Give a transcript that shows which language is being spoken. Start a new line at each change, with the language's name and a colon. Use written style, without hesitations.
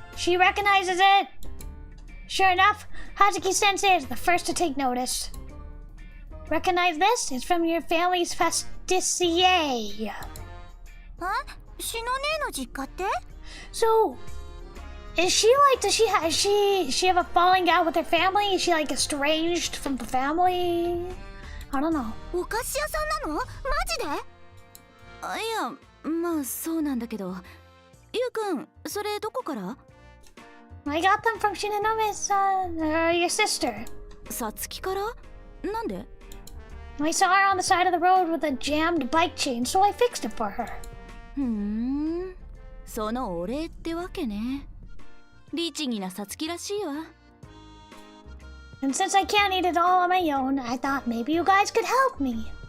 English: She recognizes it. Sure enough, Hazuki-sensei is the first to take notice. Recognize this? It's from your family's pasticcier.
Japanese: あ？しのねえの実家って？
English: So, is she like, does she have a falling out with her family? Is she like estranged from the family? I don't know.
Japanese: お菓子屋さんなの？マジで？あ、いや、まあそうなんだけど。ゆうくん、それどこから？
English: I got them from Shinonome-'s, your sister.
Japanese: さつきから？なんで？
English: I saw her on the side of the road with a jammed bike chain, so I fixed it for her.
Japanese: ふーん、そのお礼ってわけね。律儀なさつきらしいわ。
English: And since I can't eat it all on my own, I thought maybe you guys could help me.